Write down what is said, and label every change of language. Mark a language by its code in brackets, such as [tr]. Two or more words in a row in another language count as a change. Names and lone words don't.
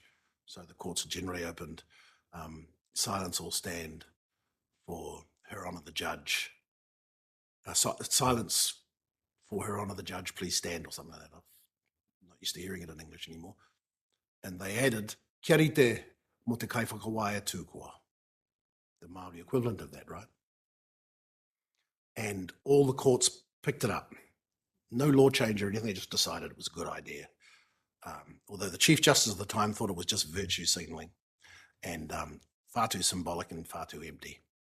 [en] So the courts are generally opened. Silence will stand for Her Honour the Judge. Silence for Her Honour the Judge, please stand, or something like that. I'm not used to hearing it in English anymore. And they added, [mi] kia rite mo te kaiwhakawaia tūkoa. [en] The Māori equivalent of that, right? And all the courts picked it up. No law change or anything, they just decided it was a good idea. Although the Chief Justice at the time thought it was just virtue signalling and far too symbolic and far too empty.